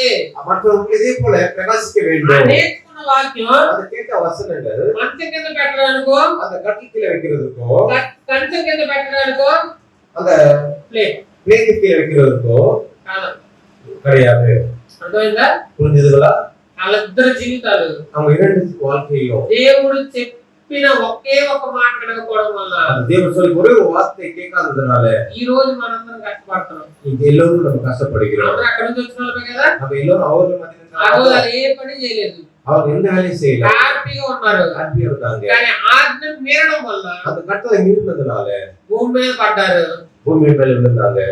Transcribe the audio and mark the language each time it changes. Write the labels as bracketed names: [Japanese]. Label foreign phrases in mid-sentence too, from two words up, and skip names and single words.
[Tamil] மற்றவர்கள் இதே போல பிரகாசிக்க ఆ வேண்டும். [Telugu] నేర్చుకున్న వాక్యం [Tamil] அந்த கேட்ட வசனங்கள் [Telugu] మంచం కింద పెట్టడానికో, [Tamil] அந்த கட்டில் கீழே வைக்கிறதுக்கோ, [Telugu] కంచం కింద పెట్టడానికో, [Tamil] அந்த [Telugu] ప్లేట్ [Tamil] பிளேட்டு கீழே வைக்கிறதுக்கோ [Telugu] కాదు. [Tamil] கிடையாது. [Telugu] అర్థమైందా? [Tamil] புரிஞ்சுதுங்களா? [Telugu] వాళ్ళిద్దరు జీవితాలు [Tamil] அவங்க இரண்டு வாழ்க்கையிலும் [Telugu] దేవుడు చెప్పిన ఒకే ఒక మాట వినకపోవడం వల్ల [Tamil] தேவன் சொல்லி ஒரே ஒரு வார்த்தை கேட்காததுனால [Telugu] ఈ రోజు మనందరం కష్టపడుతున్నాం. [Tamil] இங்க எல்லோரும் நம்ம கஷ்டப்படுகிறோம். [Telugu] అందరూ అక్కడి నుంచి వచ్చిన వాళ్ళమే కదా. [Tamil] நம்ம எல்லோரும் அவர்கள் [Telugu] ఆ రోజు [Tamil] மத்தியில [Telugu] వాళ్ళు ఏ పని చేయలేదు, [Tamil] அவங்க எந்த வேலையும் செய்யல, [Telugu] హ్యాపీగా ఉన్నారు. [Tamil] ஹாப்பியா இருந்தாங்க. [Telugu] కానీ ఆజ్ఞ మీరడం వల్ల [Tamil] அந்த கட்டளை மீறினதுனால [Telugu] భూమి మీద పడ్డారు. [Tamil] பூமி மேல விழுந்தாங்க.